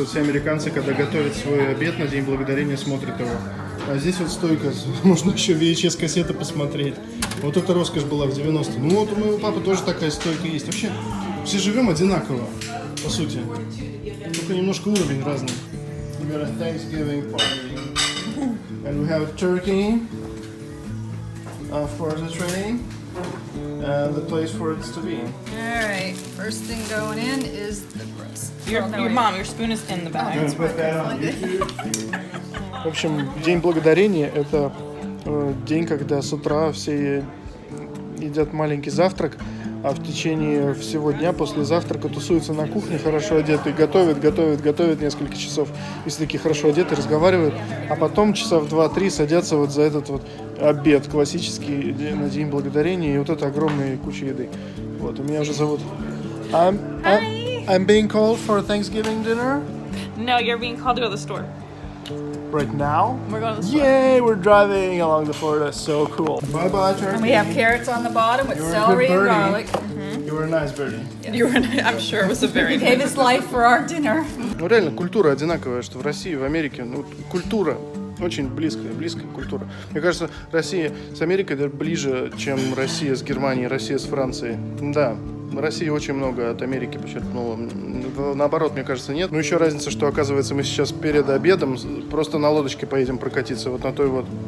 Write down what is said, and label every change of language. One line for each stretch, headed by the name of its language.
Russian: Вот все американцы, когда готовят свой обед на День Благодарения, смотрят его. А здесь вот стойка, можно еще VHS-кассеты посмотреть. Вот эта роскошь была в 90-е. Ну вот у моего папы тоже такая стойка есть. Вообще, все живем одинаково, по сути. Только немножко уровень разный.
English: We got a Thanksgiving party. And we have turkey for the tray and the place for it to be. Alright, first thing going in is the breast. Your mom, your spoon is in the bag.
Russian: В общем, День Благодарения – это день, когда с утра все едят маленький завтрак, а в течение всего дня после завтрака тусуются на кухне, хорошо одетые, готовят несколько часов, если такие хорошо одетые, разговаривают, а потом часа в 2-3 садятся вот за этот вот обед классический на День Благодарения, и вот это огромная куча еды. Вот, и меня уже зовут.
English: I'm being called for Thanksgiving dinner. No, you're being called to go to the store. Right now? We're going to the store. Yay, we're driving along the Florida, so cool. Bye-bye, turkey. And we have carrots on the bottom with celery and garlic. You were a nice birdie. I'm sure it was a very He gave his life for our dinner.
Russian: Ну реально, культура одинаковая, что в России, в Америке, ну, культура очень близкая культура. Мне кажется, Россия с Америкой даже ближе, чем Россия с Германией, Россия с Францией. Да, Россия очень много от Америки почерпнула. Наоборот, мне кажется, нет. Но еще разница, что, оказывается, мы сейчас перед обедом просто на лодочке поедем прокатиться. Вот на той вот.